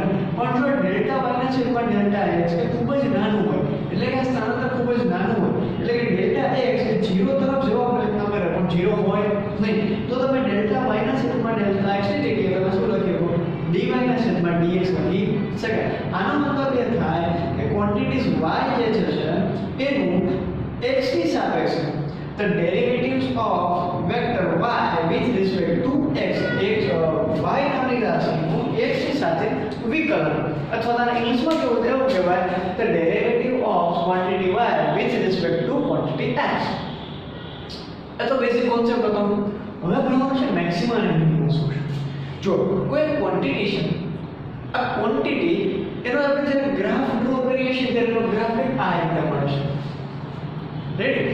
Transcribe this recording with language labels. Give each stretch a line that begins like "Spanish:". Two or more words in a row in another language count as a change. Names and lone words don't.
Gujarati: પણ જો ડેલ્ટા y ના છેદમાં ડેલ્ટા x એ ખૂબ જ નાનું હોય, એટલે કે સ્થાનાંતર ખૂબ જ નાનું હોય, એટલે કે ડેલ્ટા x એ 0 તરફ જવા પ્રયત્ન કરે પણ 0 હોય નહીં, તો તમે ડેલ્ટા y ના છેદમાં ડેલ્ટા x ની જગ્યાએ તમે શું લખી શકો, dy ના છેદમાં dx લખી શકાય. આનો મતલબ એ થાય કે ક્વોન્ટિટીઝ y જે છે એનું x ની સાપેક્ષે
English: the derivatives of vector y with respect to x,
Gujarati: y નામની રાશિનું x ની સાથે વિકલન, અથવા તારા ઇંગ્લિશમાં કેવું એવું કહેવાય
English: the derivative of quantity y with respect to quantity x.
Gujarati: એ તો બેઝિક કોન્સેપ્ટ હતો. હવે ભણવાનું છે મેક્સિમમ અને મિનિમમ શું છે. જો કોઈ ક્વોન્ટિટી છે, આ ક્વોન્ટિટી એનો આપણે જ્યારે ગ્રાફ ડ્રો કરીએ છીએ ત્યારે એનો ગ્રાફ આ રીતે મળે છે. રેડી?